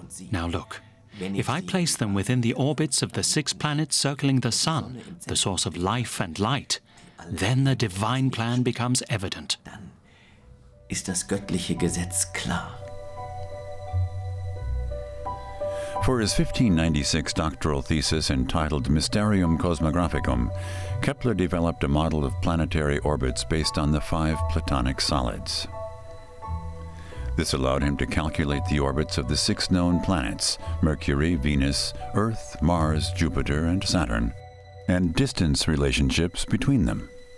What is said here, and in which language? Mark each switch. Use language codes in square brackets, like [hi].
[en] Now look, if I place them within the orbits of the 6 planets circling the Sun, the source of life and light, then the divine plan becomes evident. [de] Ist das göttliche Gesetz klar. [en] For his 1596 doctoral thesis entitled Mysterium Cosmographicum, Kepler developed a model of planetary orbits based on the 5 Platonic solids. This allowed him to calculate the orbits of the 6 known planets, Mercury, Venus, Earth, Mars, Jupiter, and Saturn, and distance relationships between them.